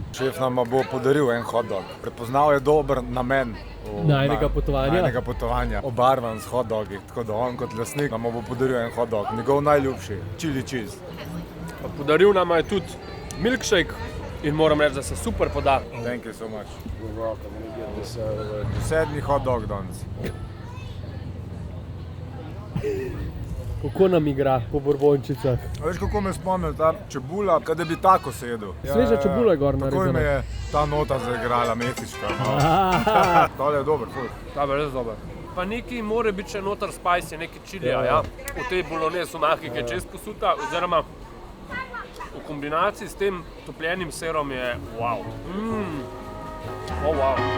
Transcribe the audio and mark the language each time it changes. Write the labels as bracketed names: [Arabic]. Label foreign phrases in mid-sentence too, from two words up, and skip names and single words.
[Slovenian] Šef nam bo podaril en [English] hot dog. [Slovenian] Prepoznal je dober namen Najnega potovanja. Obarvan s [English] hot dogi, [Slovenian] tako da on kot lastnik nam bo podaril en [English] hot dog. [Slovenian] Njegov najljubši, [English] chili cheese. [Slovenian] Podaril nam je tudi milkshake in moram reči, da se super poda. [English] Thank you so much. You're welcome. [Slovenian] Sedmi [English] hot dog [Slovenian] danes. Kako nam igra po borbončicah? Veš, kako me spomnil ta čebula, kada bi tako sedel. Sveža čebula je gor narezana. Takoj me je ta nota zaigrala, mehiška. Tale je dober, ful. Ta je res dober. Pa nekaj mora biti še noter spicy, nekaj čilija, ja. V tej bolognese omaki, ki je čez posuta, oziroma v kombinaciji s tem topljenim serom je wow. [English] Oh, wow.